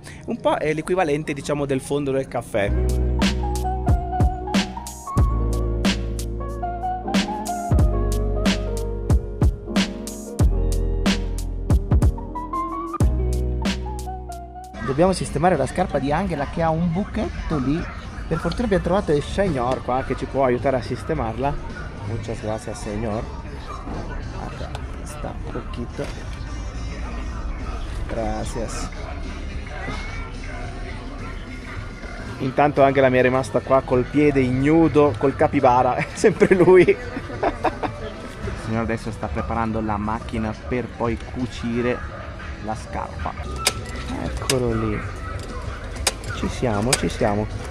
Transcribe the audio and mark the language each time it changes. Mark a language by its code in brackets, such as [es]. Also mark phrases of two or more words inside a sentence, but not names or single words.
[it] Un po' è l'equivalente, diciamo, del fondo del caffè. Dobbiamo sistemare la scarpa di Angela che ha un buchetto lì. Per fortuna abbiamo trovato il signor qua che ci può aiutare a sistemarla. [es] Muchas gracias, signor. Está un poquito. Gracias. [it] Intanto anche la mia è rimasta qua col piede ignudo, col capibara, è sempre lui. Il signore adesso sta preparando la macchina per poi cucire la scarpa. Eccolo lì. Ci siamo, ci siamo.